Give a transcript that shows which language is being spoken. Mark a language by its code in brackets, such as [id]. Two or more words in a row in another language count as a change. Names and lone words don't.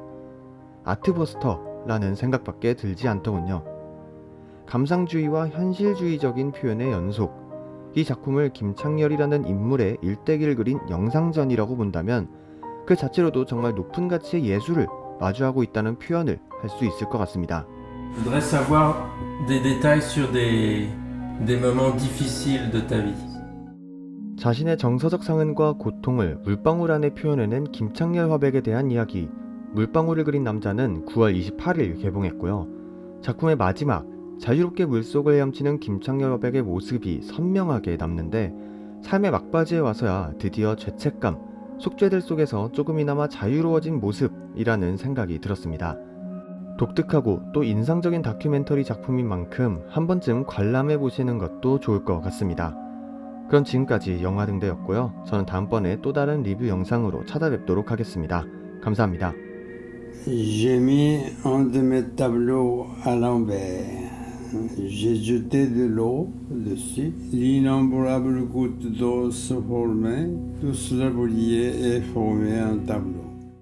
[ko] 아트버스터라는 생각밖에 들지 않더군요. 감상주의와 현실주의적인 표현의 연속, 이 작품을 김창렬이라는 인물의 일대기를 그린 영상전이라고 본다면 그 자체로도 정말 높은 가치의 예술을 마주하고 있다는 표현을 할 수 있을 것 같습니다. [fr] Je voudrais savoir des détails sur des moments difficiles de ta vie. [ko] 자신의 정서적 상흔과 고통을 물방울 안에 표현해낸 김창렬 화백에 대한 이야기, 물방울을 그린 남자는 9월 28일 개봉했고요. 작품의 마지막, 자유롭게 물속을 헤엄치는 김창렬 화백의 모습이 선명하게 남는데, 삶의 막바지에 와서야 드디어 죄책감, 속죄들 속에서 조금이나마 자유로워진 모습이라는 생각이 들었습니다. 독특하고 또 인상적인 다큐멘터리 작품인 만큼 한 번쯤 관람해 보시는 것도 좋을 것 같습니다. 그럼 지금까지 영화등대였고요. 저는 다음번에 또 다른 리뷰 영상으로 찾아뵙도록 ha겠습니다. 감사합니다. [fr] J'ai mis un de mes tableaux à l'envers. J'ai jeté de l'eau dessus. L'innombrable goutte d'eau se formait. Tout cela brillait et formait un tableau.